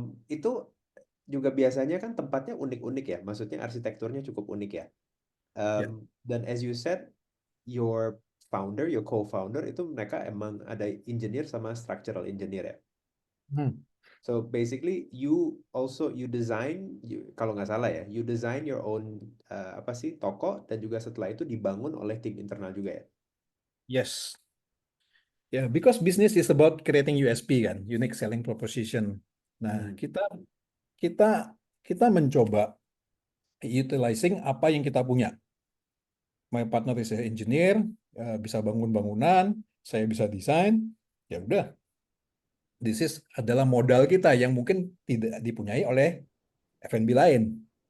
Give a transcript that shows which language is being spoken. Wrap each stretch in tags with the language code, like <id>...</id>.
<id>Itu juga biasanya kan tempatnya unik-unik ya, maksudnya arsitekturnya cukup unik ya. Ya. Dan</id> <en>as you said, your your co-founder</en> <id>itu mereka emang ada</id> <en>engineer sama structural engineer ya. Hmm. So basically you design,</en> <id>kalau nggak salah ya,</id> <en>you design your own</en> <id>apa sih toko dan juga setelah itu dibangun oleh tim internal juga ya.</id> <en>Yes. Ya, because business is about creating USP</en> <id>kan,</id> <en>unique selling proposition.</en> <id>Nah, Hmm. kita kita mencoba utilizing apa yang kita punya.</id> <en>My partner is an engineer,</en> <id>bisa bangun bangunan, saya bisa desain. Ya udah,</id> <en>this is</en> <id>adalah modal kita yang mungkin tidak dipunyai oleh F&B lain.</id>